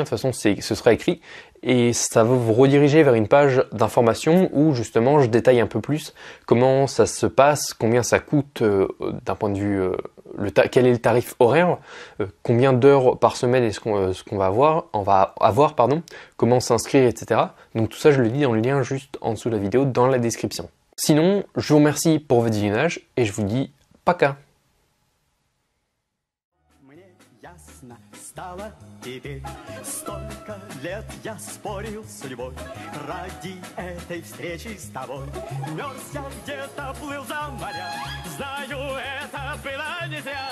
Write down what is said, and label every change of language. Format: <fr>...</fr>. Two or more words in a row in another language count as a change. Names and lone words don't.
<fr>De toute façon, ce sera écrit. Et ça va vous rediriger vers une page d'information où justement je détaille un peu plus comment ça se passe, combien ça coûte d'un point de vue, quel est le tarif horaire, combien d'heures par semaine est-ce qu'on va avoir, comment s'inscrire, etc. Donc tout ça, je le dis dans le lien juste en dessous de la vidéo, dans la description. Sinon, je vous remercie pour votre visionnage et je vous dis пока.</fr> <ru>Стало теперь столько лет я спорил с судьбой ради этой встречи с тобой. Мерз я где-то, плыл за моря, знаю, это было не зря.</ru>